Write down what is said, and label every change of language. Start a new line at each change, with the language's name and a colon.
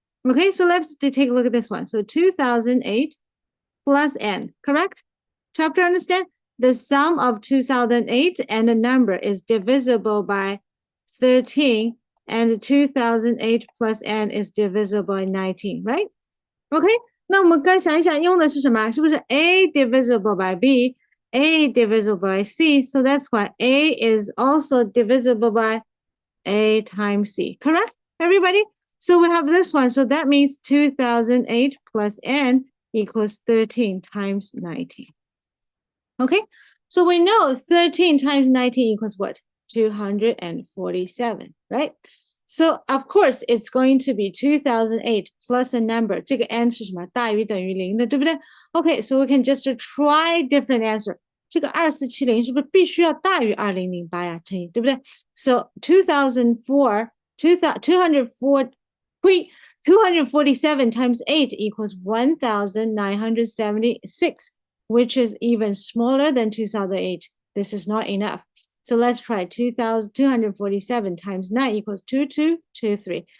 English: Okay, so let's take a look at this one. So 2008 plus n, correct? Chapter understand? The sum of 2008 and a number is divisible by 13 and 2008 plus n is divisible by 19, right?
Chinese: Okay, 那我们刚想一想用的是什么？是不是
English: A divisible by B, A divisible by C? So that's why A is also divisible by A times C, correct? Everybody? So we have this one. So that means 2008 plus n equals 13 times 19. Okay, so we know 13 times 19 equals what? 247, right? So of course it's going to be 2008 plus a number.
Chinese: 这个 n 是什么？大于等于0的，对不对？
English: Okay, so we can just try different answer.
Chinese: 这个2470是不是必须要大于2008呀？乘以，对不对？
English: So 247 times 8 equals 1,976, which is even smaller than 2008. This is not enough. So let's try 2,247 times 9 equals 2223.